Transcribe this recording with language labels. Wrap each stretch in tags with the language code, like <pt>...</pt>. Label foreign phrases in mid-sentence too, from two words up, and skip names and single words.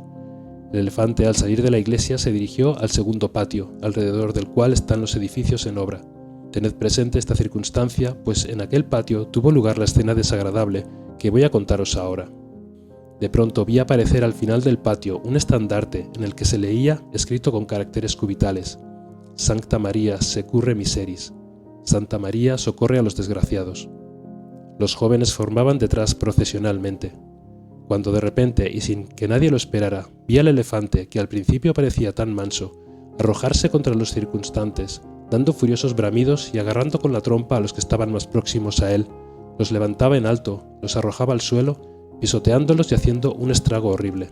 <es>El elefante al salir de la iglesia se dirigió al segundo patio, alrededor del cual están los edificios en obra. Tened presente esta circunstancia, pues en aquel patio tuvo lugar la escena desagradable que voy a contaros ahora. De pronto vi aparecer al final del patio un estandarte en el que se leía, escrito con caracteres cubitales:</es> <la>Sancta Maria securre miseris,</la> <es>Santa María socorre a los desgraciados. Los jóvenes formaban detrás procesionalmente. Cuando de repente, y sin que nadie lo esperara, vi al elefante, que al principio parecía tan manso, arrojarse contra los circunstantes, dando furiosos bramidos y agarrando con la trompa a los que estaban más próximos a él, los levantaba en alto, los arrojaba al suelo, pisoteándolos y haciendo un estrago horrible.</es>